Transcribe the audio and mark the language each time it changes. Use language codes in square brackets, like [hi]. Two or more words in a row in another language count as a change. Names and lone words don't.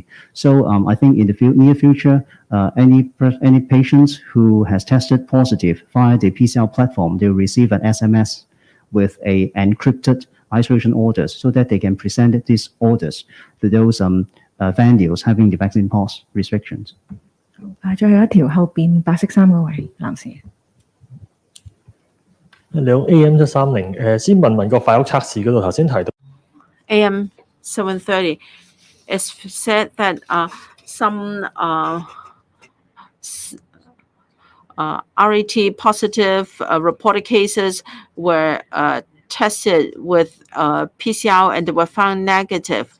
[en] So I think in the near future, any patients who has tested positive via the PCR platform, they will receive an SMS with a encrypted isolation orders so that they can present these orders to those venues having the vaccine pass restrictions. [yue] 最後一條後邊白色衫嗰位男士。兩 AM730，先問個快屋測試嗰度，頭先提到 [en] AM 730, it's said that some RAT positive reported cases were tested with PCR and they were found negative.